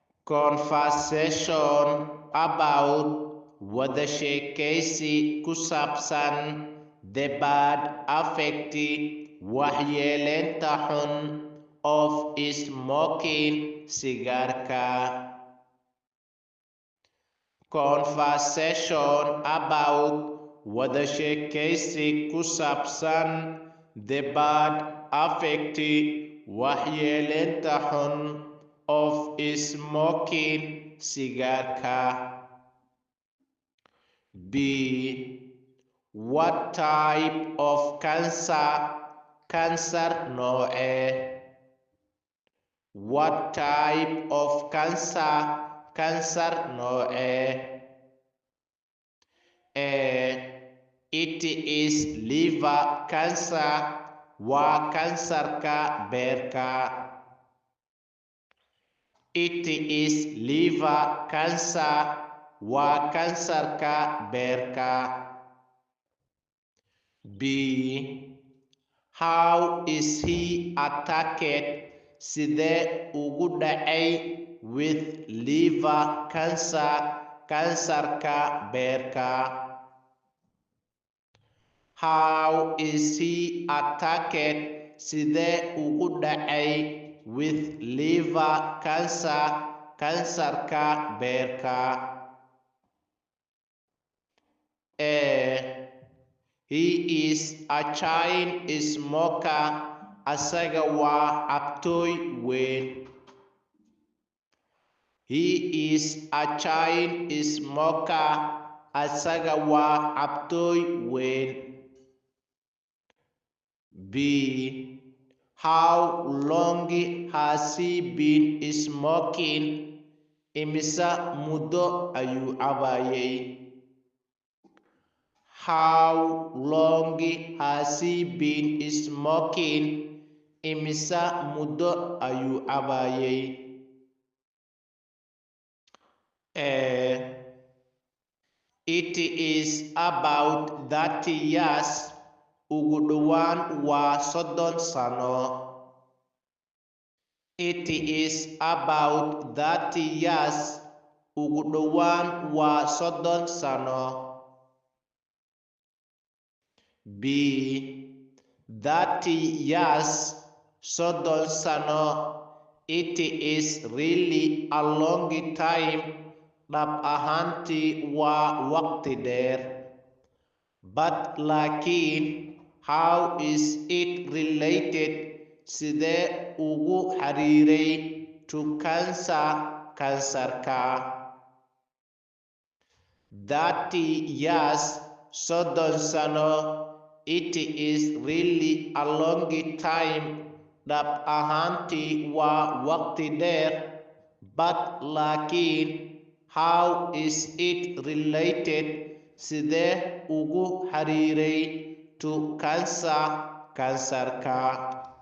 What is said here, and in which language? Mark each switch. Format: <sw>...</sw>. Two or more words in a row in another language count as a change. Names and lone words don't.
<en>conversation about</en> <so>wada sheekaysi ku saabsan</so> <en>the bad effect</en> <so>waxyeeleynta xun</so> <en>of smoking sigaarka. Conversation about</en> <so>wada sheekaysi ku saabsan</so> <en>the bad effect</en> <so>waxyeeleynta xun</so> <en>of smoking sigaarka. B. What type of cancer nooce? What type of cancer nooce? A. It is liver cancer,</en> <so>waa kansarka beerka.</so> <en>It is liver cancer,</en> <so>waa kansarka beerka.</so> <en>B. How is he attacked?</en> <so>Sidee ugu dhacay</so> <en>with liver cancer,</en> <so>kansarka beerka?</so> <en>How is he attacked?</en> <so>Sidee ugu dhacay</so> <en>with liver cancer,</en> <so>kansarka beerka?</so> <en>A. He is a chain smoker,</en> <so>asaga waa cabtooy weyn.</so> <en>He is a chain smoker,</en> <so>asaga waa cabtooy weyn.</so> <en>B. How long has he been smoking?</en> <so>Imisa muddo ayuu cabayay?</so> <en>How long has he been smoking?</en> <so>Imisa muddo ayuu cabayay?</so> <en>It is about 30 years.</en> <so>Ugu dhowaan waa 30 sano.</so> <en>It is about 30 years.</en> <so>Ugu dhowaan waa 30 sano.</so> <en>B. 30 years, 30 sano. It is really a long time.</en> <so>Dhab ahaantii waa waqti dheer.</so> <en>But laakiin, how is it related?</en> <so>Sidee ugu xiriiray</so> <en>to cancer,</en> <so>kansarka?</so> <en>30 years, 30 sano. It is really a long time.</en> <so>Dhab ahaantii waa waqti dheer.</so> <en>But laakiin, how is it related?</en> <so>Sidee ugu xiriiray</so> <en>to cancer,</en> <so>kansarka?</so>